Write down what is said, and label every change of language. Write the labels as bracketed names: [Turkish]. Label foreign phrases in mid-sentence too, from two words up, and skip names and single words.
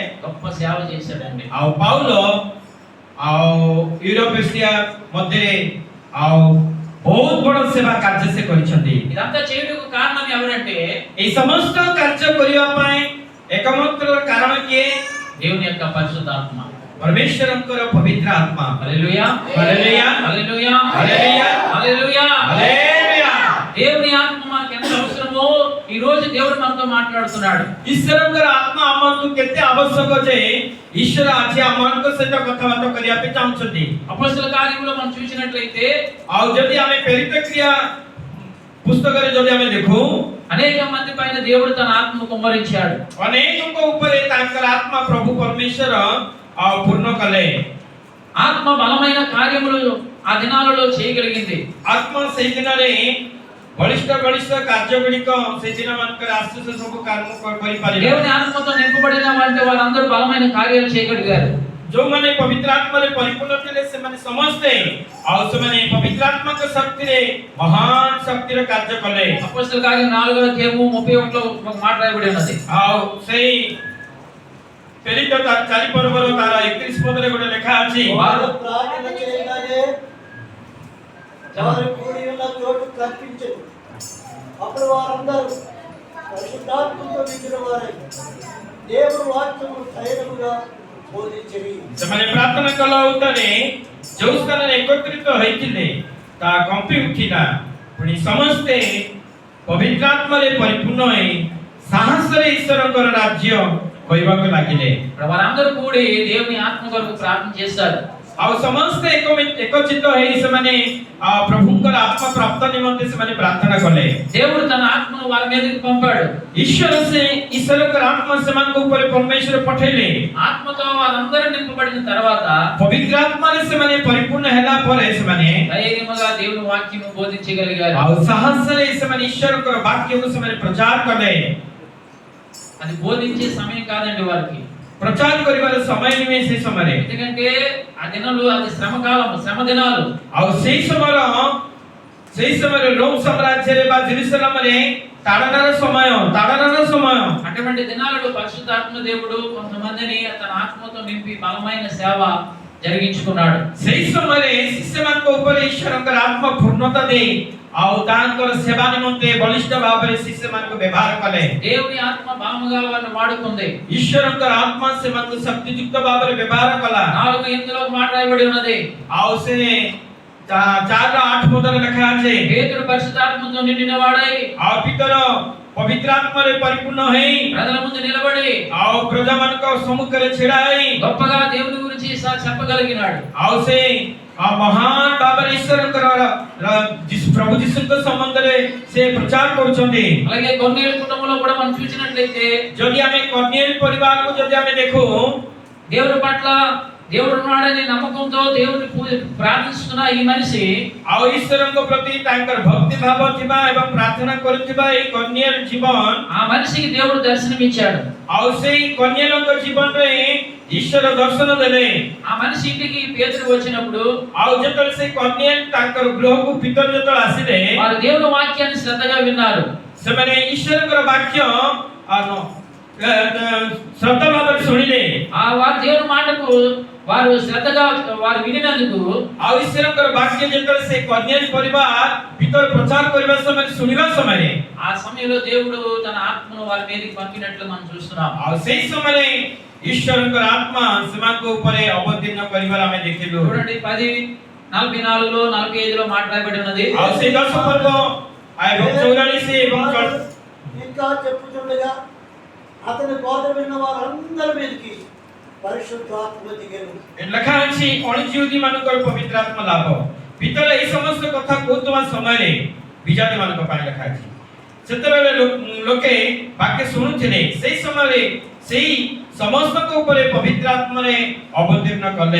[Telugu] గొప్ప సేవ చేశాడండి. [Odia] ଆଉ ପାଉଲ ଆଉ ୟୁରୋପ ଏସିଆ ମଧ୍ୟରେ ଆଉ ବହୁତ ବଡ଼ ସେବା କାର୍ଯ୍ୟ ସେ କରିଛନ୍ତି। [Telugu] ఇదంతా చేయుటకు కారణం ఎవరంటే [Odia] ଏଇ ସମସ୍ତ କାର୍ଯ୍ୟ କରିବା ପାଇଁ ଏକମାତ୍ର କାରଣ କିଏ? [Telugu] దేవుని యొక్క పరిశుద్ధాత్మ. [Odia] ପରମେଶ୍ୱରଙ୍କର ପବିତ୍ର ଆତ୍ମା। [Telugu] హల్లెలూయా, హల్లెలూయా, హల్లెలూయా, హల్లెలూయా, హల్లెలూయా. హల్లెలూయా। దేవుని ఆత్మ మనకు ఎంత అవసరమో ఈ రోజు దేవుడు మనతో మాట్లాడుతున్నాడు. [Odia] ଈଶ୍ୱରଙ୍କର ଆତ୍ମା ଆମକୁ କେତେ ଆବଶ୍ୟକ ଯେ ଈଶ୍ୱର ଆଜି ଆମମାନଙ୍କ ସହିତ କଥାବାର୍ତ୍ତା କରିବା ପାଇଁ ଚାହୁଁଛନ୍ତି। [Telugu] అపొస్తలుల కార్యములో మనం చూసినట్లయితే [Odia] ଆଉ ଯଦି ଆମେ ପ୍ରେରିତ କ୍ରିୟା ପୁସ୍ତକରେ ଯଦି ଆମେ ଦେଖୁ, [Telugu] అనేక మంది పైన దేవుడు తన ఆత్మను కుమ్మరించాడు. [Odia] ଅନେକଙ୍କ ଉପରେ ତାଙ୍କର ଆତ୍ମା ପ୍ରଭୁ ପରମେଶ୍ୱର ପୂର୍ଣ୍ଣ କଲେ। [Telugu] ఆత్మ బలమైన కార్యములు ఆ దినాలలో చేయగలిగింది. [Odia] ଆତ୍ମା ସେଇ ଦିନରେ ବଳିଷ୍ଠ କାର୍ଯ୍ୟ ଗୁଡ଼ିକ ସେଇ ଦିନ ମାନଙ୍କର ଆଶିଷ ସବୁ କାମ କରିପାରିଲେ। [Telugu] దేవుని ఆత్మతో నింపబడిన వారంటే వారందరూ బలమైన కార్యాలు చేయగలిగారు. [Odia] ଯୋଉମାନେ ପବିତ୍ର ଆତ୍ମାରେ ପରିପୂର୍ଣ୍ଣ ଥିଲେ ସେମାନେ ସମସ୍ତେ ଆଉ ସେମାନେ ପବିତ୍ର ଆତ୍ମାଙ୍କ ଶକ୍ତିରେ ମହାନ ଶକ୍ତିର କାର୍ଯ୍ୟ କଲେ। [Telugu] అపొస్తలుల కార్యం 4వ అధ్యాయము 31లో ఒక మాట రాయబడి ఉన్నది. [Odia] ଆଉ ସେଇ ପ୍ରେରିତ 4 ପର୍ବର ତାର 31 ପଦରେ ଗୋଟେ ଲେଖା ଅଛି, [Telugu] వారు ప్రార్థన చేయగానే వారు కూడి ఉన్న చోటు కనిపించదు. అప్పుడు వారందరూ పరిశుద్ధాత్మతో నిండిన వారై దేవుని వాక్యము ధైర్యముగా బోధించిరి। [Odia] ସେମାନେ ପ୍ରାର୍ଥନା କଲା ଉତ୍ତାରେ ଯୋଉ ସ୍ଥାନରେ ଏକତ୍ରିତ ହୋଇଥିଲେ ତାହା କମ୍ପି ଉଠିଲା। ପୁଣି ସମସ୍ତେ ପବିତ୍ର ଆତ୍ମାରେ ପରିପୂର୍ଣ୍ଣ ହୋଇ ସାହସରେ ଈଶ୍ୱରଙ୍କର ରାଜ୍ୟ କହିବାକୁ ଲାଗିଲେ। [Telugu] వారందరూ కూడి దేవుని ఆత్మ కొరకు ప్రార్థన చేశారు. [Odia] ଆଉ ସମସ୍ତେ ଏକଚିତ ହୋଇ ସେମାନେ ପ୍ରଭୁଙ୍କର ଆତ୍ମା ପ୍ରାପ୍ତ ନିମନ୍ତେ ସେମାନେ ପ୍ରାର୍ଥନା କଲେ। [Telugu] దేవుడు తన ఆత్మను వారి మీదకి పంపాడు. [Odia] ଈଶ୍ୱରଙ୍କର ଆତ୍ମା ସେମାନଙ୍କ ଉପରେ ପରମେଶ୍ୱର ପଠେଇଲେ। [Telugu] ఆత్మతో వారందరూ నింపబడిన తర్వాత [Odia] ପବିତ୍ର ଆତ୍ମାରେ ସେମାନେ ପରିପୂର୍ଣ୍ଣ ହେଲା ପରେ ସେମାନେ [Telugu] ధైర్యముగా దేవుని వాక్యము బోధించగలిగారు. [Odia] ଆଉ ସାହସରେ ସେମାନେ ଈଶ୍ୱରଙ୍କର ବାକ୍ୟକୁ ସେମାନେ ପ୍ରଚାର କଲେ। [Telugu] అది బోధించే సమయం కాదండి వారికి. [Odia] ପ୍ରଚାର କରିବାର ସମୟ ନୁହେଁ ସେ ସମୟରେ, [Telugu] ఎందుకంటే ఆ దినాలు అది శ్రమకాలం, శ్రమ దినాలు. [Odia] ଆଉ ସେଇ ସମୟରେ ରୋମ ସାମ୍ରାଜ୍ୟରେ ବା ଜେରୁସାଲେମରେ ତାଡ଼ନାର ସମୟ। [Telugu] అటువంటి దినాలలో పరిశుద్ధాత్మ దేవుడు కొంతమందిని తన ఆత్మతో నింపి బలమైన సేవ జరిగించుకున్నాడు. [Odia] ସେହି ସମୟରେ ଶିଷ୍ୟମାନଙ୍କ ଉପରେ ଈଶ୍ୱରଙ୍କର ଆତ୍ମା ପୂର୍ଣ୍ଣତା ଦେଇ ଆଉ ତାଙ୍କର ସେବା ନିମନ୍ତେ ବଳିଷ୍ଠ ଭାବରେ ଶିଷ୍ୟମାନଙ୍କୁ ବ୍ୟବହାର କଲେ। [Telugu] దేవుని ఆత్మ బలముగా వారిని వాడుకుంది. [Odia] ଈଶ୍ୱରଙ୍କର ଆତ୍ମା ସେମାନଙ୍କୁ ଶକ୍ତିଯୁକ୍ତ ଭାବରେ ବ୍ୟବହାର କଲା। [Telugu] 4:8 మాట రాయబడి ఉన్నది. [Odia] ଆଉ ସେ 4:8 ପଦରେ ଲେଖା ଅଛି, [Telugu] పేతురు పరిశుద్ధాత్మతో నిండిన వాడై [Odia] ଆଉ ପିତର ପବିତ୍ର ଆତ୍ମାରେ ପରିପୂର୍ଣ୍ଣ ହେଇ [Telugu] ప్రజల ముందు నిలబడి [Odia] ଆଉ ପ୍ରଜାମାନଙ୍କ ସମ୍ମୁଖରେ ଛିଡ଼ା ହେଇ [Telugu] గొప్పగా దేవుని గురించి చెప్పగలిగినాడు. [Odia] ଆଉ ସେ ମହାନ ଭାବରେ ଈଶ୍ୱରଙ୍କର ପ୍ରଭୁ ଯୀଶୁଙ୍କ ସମ୍ବନ୍ଧରେ ସେ ପ୍ରଚାର କରୁଛନ୍ତି। [Telugu] అలాగే కొన్నేళ్ళ కుటుంబంలో కూడా మనం చూసినట్లయితే [Odia] ଯଦି ଆମେ କର୍ନେଲ ପରିବାରକୁ ଯଦି ଆମେ ଦେଖୁ, [Telugu] దేవుని పట్ల దేవుడు ఉన్నాడనే నమ్మకంతో దేవుని ప్రార్థిస్తున్న ఈ మనిషి [Odia] ଆଉ ଈଶ୍ୱରଙ୍କ ପ୍ରତି ତାଙ୍କର ଭକ୍ତି ଭାବ ଥିବା ଏବଂ ପ୍ରାର୍ଥନା କରୁଥିବା ଏହି କର୍ନେଲ ଜୀବନ, [Telugu] ఆ మనిషికి దేవుడు దర్శనం ఇచ్చాడు. [Odia] ଆଉ ସେଇ କର୍ନେଲଙ୍କ ଜୀବନରେ ଈଶ୍ୱର ଦର୍ଶନ ଦେଲେ। [Telugu] ఆ మనిషి ఇంటికి పేతురు వచ్చినప్పుడు [Odia] ଆଉ ଯେତେବେଳେ ସେ କର୍ନେଲ ତାଙ୍କର ଗୃହକୁ ପିତର ଯେତେବେଳେ ଆସିଲେ, [Telugu] వారు దేవుని వాక్యాన్ని శ్రద్ధగా విన్నారు. [Odia] ସେମାନେ ଈଶ୍ୱରଙ୍କର ବାକ୍ୟ ଶ୍ରଦ୍ଧା ଭାବରେ ଶୁଣିଲେ। [Telugu] ఆ వారు దేవుని మాటకు వారు శ్రద్ధగా వారు వినినందుకు [Odia] ଆଉ ଈଶ୍ୱରଙ୍କର ବାକ୍ୟ ଯେତେବେଳେ ସେ କର୍ନେଲ ପରିବାର ଭିତରେ ପ୍ରଚାର କରିବା ସମୟରେ ଶୁଣିବା ସମୟରେ [Telugu] ఆ సమయంలో దేవుడు తన ఆత్మను వారి మీదకి పంపినట్లు మనం చూస్తున్నాం. [Odia] ଆଉ ସେଇ ସମୟରେ ଈଶ୍ୱରଙ୍କର ଆତ୍ମା ସେମାନଙ୍କ ଉପରେ ଅବତୀର୍ଣ୍ଣ କରିବାର ଆମେ ଦେଖିଲୁ। [Telugu] చూడండి 10:44 45 మాట్లాడబడి ఉన్నది. [Odia] ଆଉ ସେଇ 10 ପର୍ବ ଏବଂ 44 ଏବଂ [Telugu] ఇంకా చెప్పుచుండగా అతని బోధ విన్న వారందరి మీదకి పరిశుద్ధాత్మ దిగెను। [Odia] ଲେଖା ଅଛି ଅଣଜିହୁଦୀ ମାନଙ୍କର ପବିତ୍ର ଆତ୍ମା ଲାଭ। ଭିତରେ ଏହି ସମସ୍ତ କଥା କହୁଥିବା ସମୟରେ ବିଜାତି ମାନଙ୍କ ପାଇଁ ଲେଖା ଅଛି। ସେତେବେଳେ ଲୋକେ ବାକ୍ୟ ଶୁଣୁଥିଲେ, ସେଇ ସମୟରେ ସେଇ ସମସ୍ତଙ୍କ ଉପରେ ପବିତ୍ର ଆତ୍ମାରେ ଅବତୀର୍ଣ୍ଣ କଲେ।